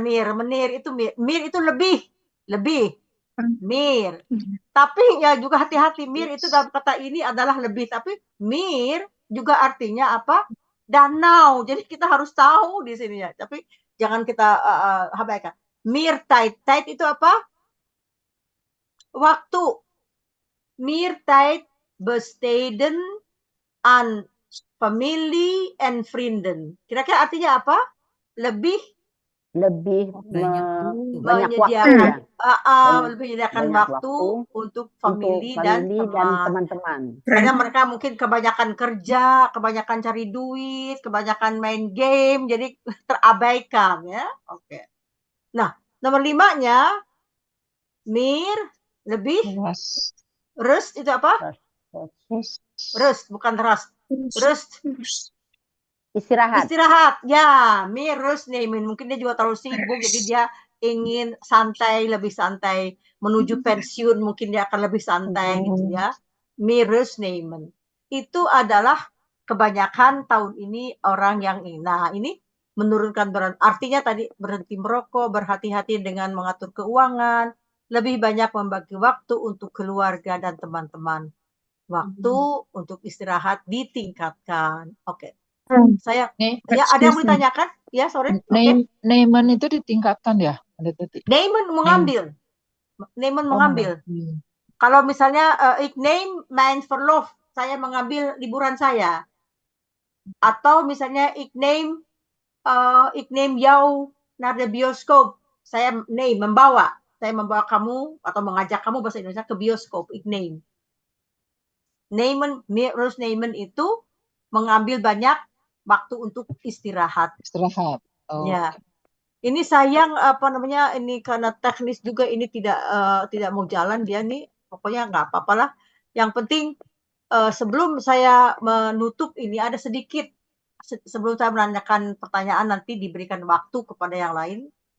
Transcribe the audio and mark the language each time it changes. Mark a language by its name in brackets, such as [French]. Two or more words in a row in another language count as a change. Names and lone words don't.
[Indonesian] Menir itu lebih. Mir. Tapi ya juga hati-hati, mir itu dalam kata ini adalah lebih, tapi mir juga artinya apa? danau. Jadi kita harus tahu di sini ya. Tapi jangan kita abaikan. [Dutch] Meer tijd. [Indonesian] Tijd itu apa? Waktu. [Dutch] Meer tijd besteden aan familie en vrienden. [Indonesian] Kira-kira artinya apa? Lebih banyak waktu menyediakan ya. lebih menyediakan Banyak waktu untuk untuk famili dan teman-teman. Karena mereka mungkin kebanyakan kerja, kebanyakan cari duit, kebanyakan main game, jadi terabaikan ya. Oke. Nah, nomor 5-nya meer lebih rust itu apa? Rust bukan rust. Rust Istirahat. Ya, [Dutch] meer rust nemen. [Indonesian] Mungkin dia juga terlalu sibuk, jadi dia ingin santai, lebih santai, menuju pensiun mungkin dia akan lebih santai gitu ya. [Dutch] Meer rust nemen. [Indonesian] Itu adalah kebanyakan tahun ini orang yang ini. Nah, ini menurunkan berat. Artinya tadi berhenti merokok, berhati-hati dengan mengatur keuangan, lebih banyak membagi waktu untuk keluarga dan teman-teman. Waktu untuk istirahat ditingkatkan. Oke. Saya ya ada yang mau ditanyakan? Ya, sorry. Nemen itu ditingkatkan ya? Nemen mengambil. Nemen mengambil. Kalau misalnya [Dutch] ik neem mijn verlof, [Indonesian] saya mengambil liburan saya. Atau misalnya [Dutch] ik neem jou naar de bioskop. [Indonesian] Saya membawa. Saya membawa kamu atau mengajak kamu bahasa Indonesia ke bioskop. [Dutch] Ik neem. [Indonesian] Terus nemen itu mengambil banyak waktu untuk istirahat. Ya. Ini sayang ini karena teknis juga ini tidak mau jalan dia nih. Pokoknya nggak apa-apalah. Yang penting sebelum saya menutup ini ada sedikit sebelum saya menanyakan pertanyaan nanti diberikan waktu kepada yang lain.